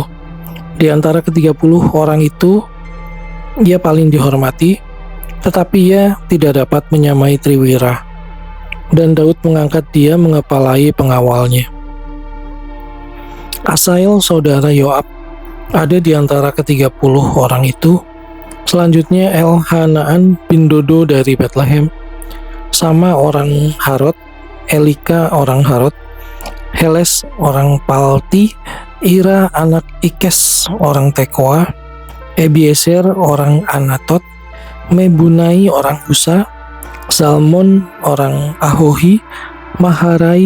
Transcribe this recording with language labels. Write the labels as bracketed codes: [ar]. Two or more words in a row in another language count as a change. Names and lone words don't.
[id] Di antara ke-30 orang itu, ia paling dihormati, tetapi ia tidak dapat menyamai Triwira. Dan Daud mengangkat dia mengepalai pengawalnya. Asael saudara Yoab ada di antara ke-30 orang itu. Selanjutnya Elhanaan bin Dodo dari Betlehem, Sama orang Harod, Elika orang Harod, Heles orang Palti, Ira anak Ikes orang Tekoa, Ebiezer orang Anatot, Mebunai orang Husa, Salmon orang Ahohi, Maharai